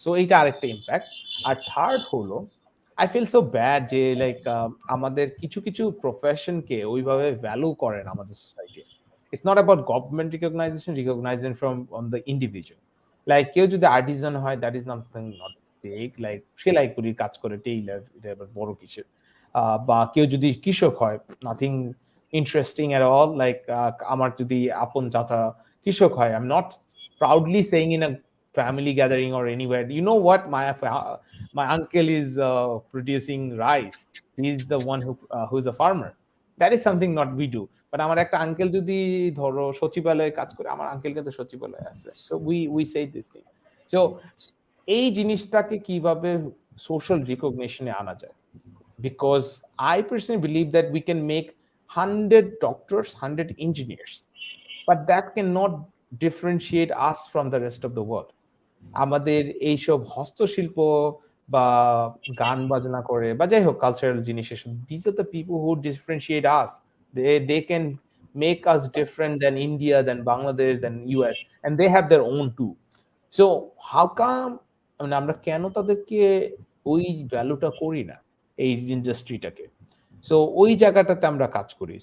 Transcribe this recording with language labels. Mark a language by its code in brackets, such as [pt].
[bn] So এইটা আরেকটা impact. আর third হলো, [en] I feel so bad [bn] যে লাইক আমাদের কিছু কিছু প্রফেশনকে ওইভাবে ভ্যালু করে না আমাদের society. [en] It's not about government recognisation from on the individual. [bn] Like কেউ যদি আর্টিজান হয়, [en] that is nothing not big, [bn] like সেলাই করির কাজ করে, টেইলার, এটা আবার বড় কিসের। বা কেউ যদি কৃষক হয়, [en] Nothing interesting at all. Like [bn] আমার যদি আপন চাচা কৃষক হয়, [en] I'm not proudly saying in a family gathering or anywhere, you know what, my uncle is producing rice, he's the one who's a farmer. That is something not we do. [bn] But আমার একটা uncle যদি ধরো সচিবালয়ে কাজ করে, আমার uncle কিন্তু সচিবালয়ে আছে, [en] so we say this thing. So [bn] এই জিনিসটাকে কিভাবে সোশ্যাল রিকগনিশনে আনা যায়, [en] because I personally believe that we can make 100 doctors, 100 engineers, but that cannot differentiate us from the rest of the world. [bn] আমাদের এইসব হস্তশিল্প বা গান বাজনা করে বা যাই হোক কালচারাল জিনিস, [en] these are the people who differentiate us. They can make us different than India, than Bangladesh, than US, and they have their own too. So how come, [bn] মানে আমরা কেন তাদেরকে ওই ভ্যালুটা করি না? এই ইন্ডাস্ট্রিটাকে। সো ওই জায়গাটাতে আমরা কাজ করি।